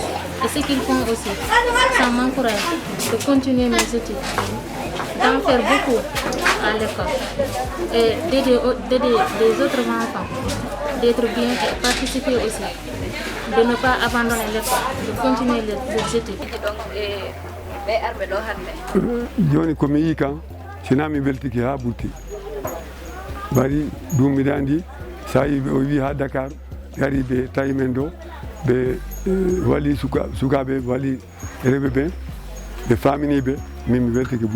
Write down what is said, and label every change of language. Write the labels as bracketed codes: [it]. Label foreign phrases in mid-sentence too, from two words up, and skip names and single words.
[fr] Et ce qu'ils font aussi, ça m'encourage de continuer mes études, d'en faire beaucoup à l'école et d'aider les autres enfants, d'être bien et participer aussi, de ne pas abandonner l'école, de continuer les études. [ff] Joni ko mi yi kan sina mi beltiki ha ɓurti bari ɗum miɗa andi sa yi o wi ha Dakar gari ɓe tawi men ɗo ɓe wali sukaɓe wali rewɓe ɓen ɓe faminiɓe min mi weltiki buy